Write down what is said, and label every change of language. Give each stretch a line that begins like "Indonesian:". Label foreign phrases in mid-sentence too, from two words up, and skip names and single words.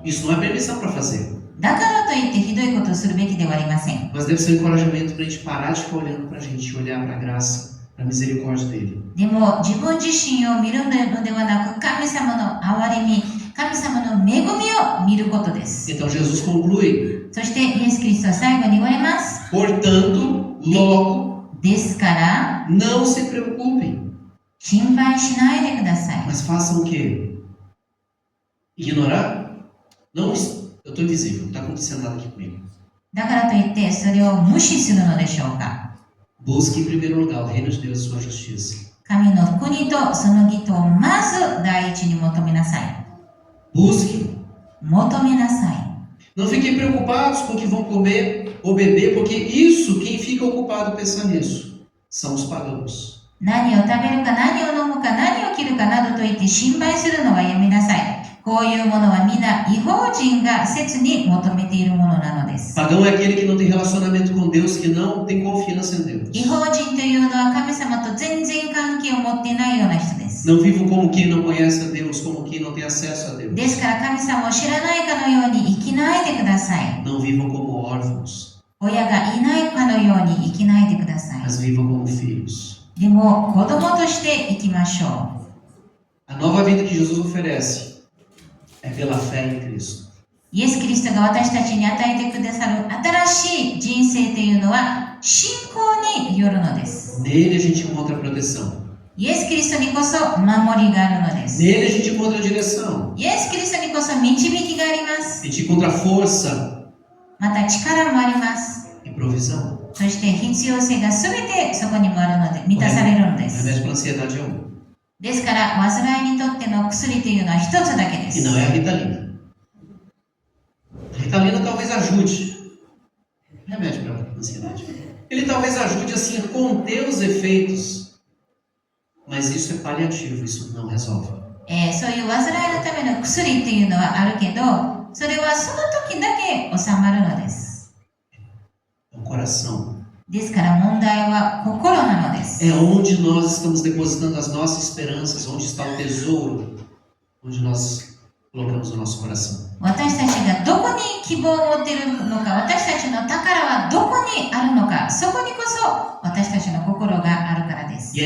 Portuguese: Isso não é permissão para fazer.
Japanese: だからといってひどいことをするべきではありません。
Portuguese: Mas deve ser um encorajamento para a gente parar de ficar olhando para a gente, olhar para a graça, para a misericórdia dele.
Japanese: でも自分自身を見るのではなく、神様の憐れみ、神様の恵みを見ることです。
Portuguese: Então Jesus conclui.
Japanese: そしてイエス・キリストは最後に言われます。
Portuguese: Portanto, logo,
Japanese: ですから、
Portuguese: não se preocupem.
Japanese: 心配しないでください。
Portuguese: Mas façam o quê? Ignorar? Não, eu estou invisível, não está acontecendo nada aqui comigo.
Japanese: だからといってそれを無視するのでしょうか。
Portuguese: Busque em primeiro lugar o reino de Deus e sua justiça.
Japanese: 神の国とその義とをまず第一に求めなさい。
Portuguese: Busque.
Japanese: 求めなさい。
Portuguese: Não fiquem preocupados com o que vão comer ou beber, porque isso, quem fica ocupado pensando nisso, são os pagãos.
Japanese: 何を食べるか何を飲むか何を着るかなどと言って心配するのはやめなさい。こういうものは皆異邦人が切に求めているものなのです。
Portuguese: Pagão é aquele que não tem relacionamento com Deus, que não tem confiança em Deus.
Japanese: 異邦人というのは神様と全然関係を持っていないような人です。
Portuguese: Não vivam como quem não conhece a Deus, como quem não tem acesso a Deus.
Japanese: ですから神様を知らないかのように生きないでください。
Portuguese: Não vivam como órfãos,
Japanese: 親がいないかのように生きないでください。
Portuguese: mas vivam como filhos.
Japanese: でも子供として生きましょう。
Portuguese: A nova vida que Jesus oferece é pela fé em Cristo.
Japanese: イエス・キリストが私たちに与えてくださる新しい人生というのは信仰によるのです。
Portuguese: Nele a gente encontra proteção.
Japanese: イエス・キリストにこそ守りがあるのです。
Portuguese: Nele a gente encontra direção.
Japanese: イエス・キリストにこそ導きがあります。
Portuguese: A gente encontra força
Japanese: また力もあります。
Portuguese: e provisão.
Japanese: そして必要性が全てそこにもあるので満たされるので
Portuguese: O
Japanese: す。
Portuguese: remédio para a ansiedade é um.
Japanese: ですから患いにとっての薬というのは一つだけで
Portuguese: E
Japanese: す。
Portuguese: não é a Ritalina. A Ritalina talvez ajude. Remédio para a ansiedade. Ele talvez ajude assim a conter os efeitos. Mas isso é paliativo, isso não resolve.
Japanese: そういう患いのための薬っていうのはあるけど、それはその時だけ収まるのです。
Portuguese: É o coração.
Japanese: ですから問題は心なのです。
Portuguese: É onde nós estamos depositando as nossas esperanças, onde está o tesouro, onde nós colocamos o nosso coração.
Japanese: 私たちがどこに希望を持っているのか、私たちの宝はどこにあるのか、そこにこそ私たちの心があるからです。